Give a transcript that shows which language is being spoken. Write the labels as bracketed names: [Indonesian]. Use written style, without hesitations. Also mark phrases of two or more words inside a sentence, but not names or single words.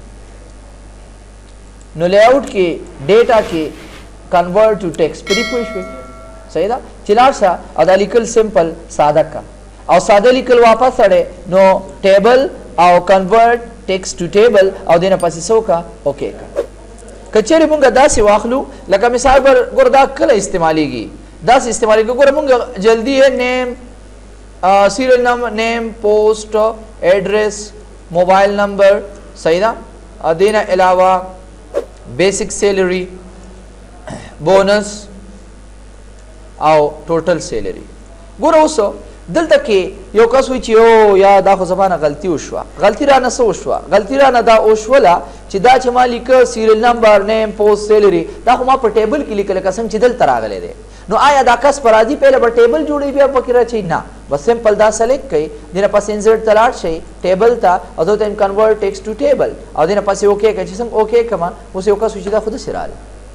[Pashto] نو لیاوټ کې ډیټا کې [English] convert to text [Pashto] پرې پوه شوئ صحیح ده چې لاړ شه او دا لیکل سمپل ساده کا او ساده لیکل واپس اړې نو ټیبل او [English] convert text to table [Pashto] او دینه پسې څه وکړه اوکې کا کچېرې مونږ داسې واخلو لکه مثال پر ګور دا کله استعمالیږي داسې استعمالیږي ګوره مونږ [Urdu] جلدی ہے [English] name serial number name post address mobile number [Pashto] صحیح ده دینه علاوه [English] basic salary bonus [Pashto] او [English] total salary [Pashto] ګوره اوس دلته کې یو کس وی چې او یا دا خو زبانه غلطي وشوه غلطي رانه څه وشوه غلطي رانه دا وشوله چې دا چې ما لیکه [English] serial number name post salary [Pashto] دا خو ما په ټیبل کې لیکل قسم چې دلته راغلی دی نو آیا دا کس پر راځي پهله به ټیبل جوړوي بیا پکې راچي نه بس سمپل دا سلیکټ کوي دینه پسې انسرټ ته لاړ شئ ټیبل ته او دلته [English] convert text to table [Pashto] او دینه پسې اوکې کوي چې څنګه اوکې کما اوس یو کس چې دا خود سره راځي